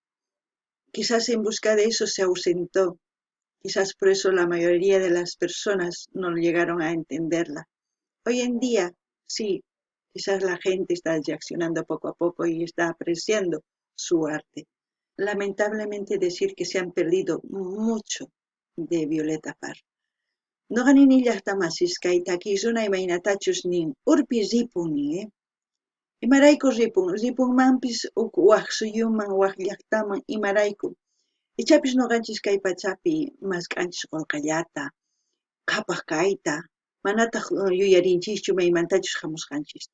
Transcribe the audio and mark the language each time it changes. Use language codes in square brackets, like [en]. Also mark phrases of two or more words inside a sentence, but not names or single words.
[es] Quizás en busca de eso se ausentó, quizás por eso la mayoría de las personas no llegaron a entenderla. Hoy en día, sí, quizás la gente está reaccionando poco a poco y está apreciando su arte. Lamentablemente decir que se han perdido mucho de Violeta Parra. [qu] No ganini llaqtamasis kay takisuna imaynatachus nin urpi ripun nin, imarayku ripunmanpis uk waq suyuman waq llaqtaman imarayku. Ichapis noqanchis kay pachapi mask'anchis qullqallata, qhapaq kayta, manataq yuyarinchikchu maymantachus hamusqanchista.